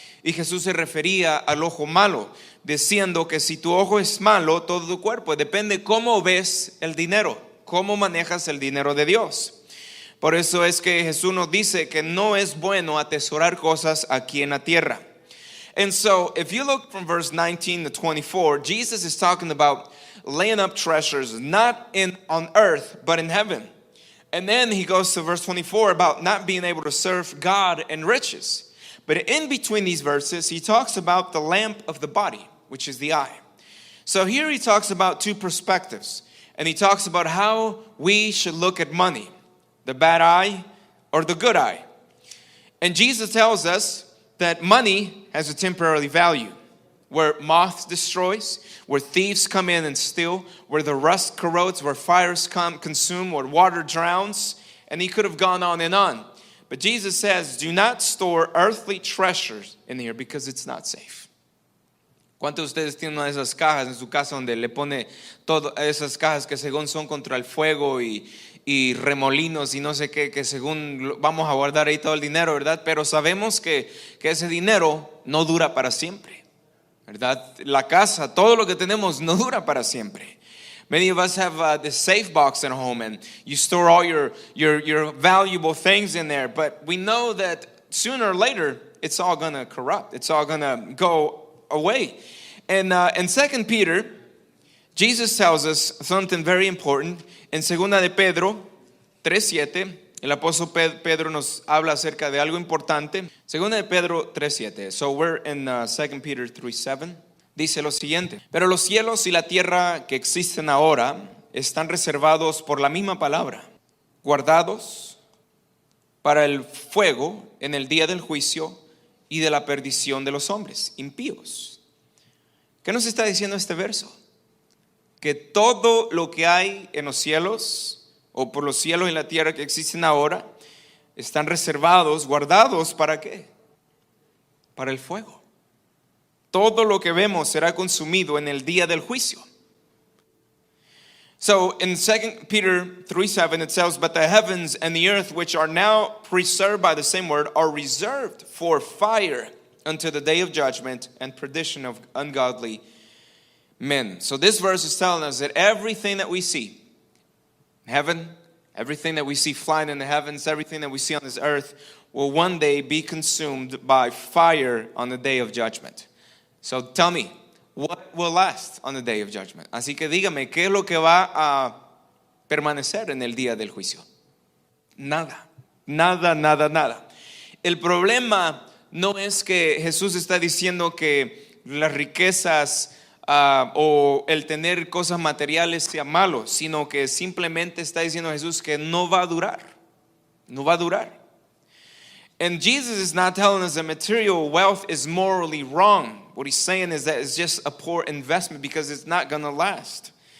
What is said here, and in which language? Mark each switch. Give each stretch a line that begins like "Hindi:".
Spanish: Y Jesús se refería al ojo malo, diciendo que si tu ojo es malo, todo tu cuerpo, depende cómo ves el dinero, cómo manejas el dinero de Dios. Por eso es que Jesús nos dice que no es bueno atesorar cosas aquí en la tierra.
English: And so, if you look from verse 19 to 24, Jesus is talking about laying up treasures not on earth, but in heaven. And then he goes to verse 24 about not being able to serve God and riches. But in between these verses, he talks about the lamp of the body, which is the eye. So here he talks about two perspectives. And he talks about how we should look at money, the bad eye or the good eye. And Jesus tells us that money has a temporary value, where moth destroys, where thieves come in and steal, where the rust corrodes, where fires consume, where water drowns. And he could have gone on and on. But Jesus says, do not store earthly treasures in here because it's not safe.
Spanish: ¿Cuántos de ustedes tienen una de esas cajas en su casa donde le pone todas esas cajas que según son contra el fuego y remolinos y no sé qué, que según vamos a guardar ahí todo el dinero, ¿verdad? Pero sabemos que ese dinero no dura para siempre, ¿verdad? La casa, todo lo que tenemos no dura para siempre.
English: Many of us have the safe box at home, and you store all your valuable things in there. But we know that sooner or later, it's all going to corrupt. It's all going to go away. And in 2 Peter, Jesus tells us something very important.
Spanish: En 2 de Pedro 3:7, el apóstol Pedro nos habla acerca de algo importante. 2 de Pedro 3:7.
English: So we're in 2 Peter 3:7.
Spanish: Dice lo siguiente: pero los cielos y la tierra que existen ahora están reservados por la misma palabra, guardados para el fuego en el día del juicio y de la perdición de los hombres impíos. ¿Qué nos está diciendo este verso? Que todo lo que hay en los cielos o por los cielos y la tierra que existen ahora están reservados, guardados, ¿para qué? Para el fuego. Todo lo que vemos será consumido en el día del juicio.
English: So in 2 Peter 3:7 it says, but the heavens and the earth which are now preserved by the same word are reserved for fire until the day of judgment and perdition of ungodly men. So this verse is telling us that everything that we see in heaven, everything that we see flying in the heavens, everything that we see on this earth will one day be consumed by fire on the day of judgment. So tell me, what will last on the day of judgment?
Spanish: Así que dígame, ¿qué es lo que va a permanecer en el día del juicio? Nada, nada, nada, nada. El problema no es que Jesús está diciendo que las riquezas o el tener cosas materiales sea malo, sino que simplemente está diciendo Jesús que no va a durar, no va a durar.
English: And Jesus is not telling us that material wealth is morally wrong. What he's saying is that it's just a poor investment because it's not going to last.